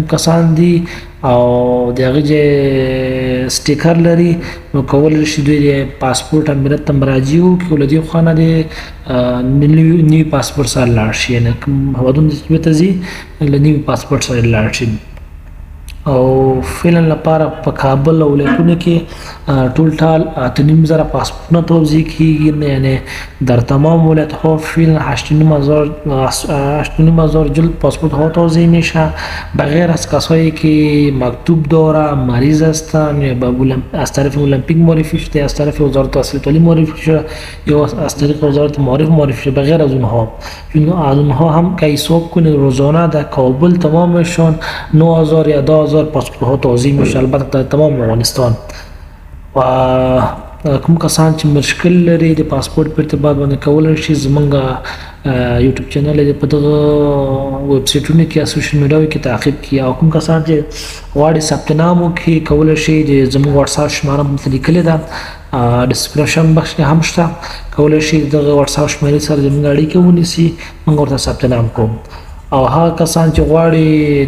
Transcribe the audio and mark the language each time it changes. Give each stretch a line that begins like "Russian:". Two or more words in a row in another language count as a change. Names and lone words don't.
Pashto: کسان دي او د هغې چې سټیکر لري نو کولی شي دوی د پاسپورټ امریت ته مراجعه وکړي او له دې خوا نه د نوي پاسپورټ سره لاړ شي یعنې کوم هیوادونو چې دوی ته ځي له نوي پاسپورټ سره لاړ شي او فعلا لپاره په کابل او ولایتونو کې ټول 8,500 پاسپورټونه توزیع کېږي یعنې
Persian: در تمام ولایت‌ها فعلا 8,500 جلد پاسپورت ها توزیع میشه بغیر از کسایی که مکتوب داره مریض هستن یا از طرف المپیک معرفی شده از طرف وزارت تحصیلات عالی معرفی شده یا از طریق وزارت معارف معرفی شده بغیر از اونها هم که حساب کنید روزانه در کابل تمامشون 9,000 یا 10,000 پاسپورت ها توزیع میشه البته در تمام افغانستان
Pashto: و کوم کسان چې مشکل لري د پاسپورت په ارتباط باندې کولی شي زمونږ
English: YouTube channel
Pashto: دی په دغه ویب سایټونو کې یا
English: social media
Pashto: کې تعقیب کړي او کوم کسان چې غواړي ثبت نام وکړي کولی شي د زموږ واتساپ شماره مو لیکلې ده
English: description box
Pashto: کې هم شته کولی شي دغه واتساپ شمېرې سره زموږ اړیکه ونیسي موږ ورته ثبت نام کوو او هغه کسان چې غواړي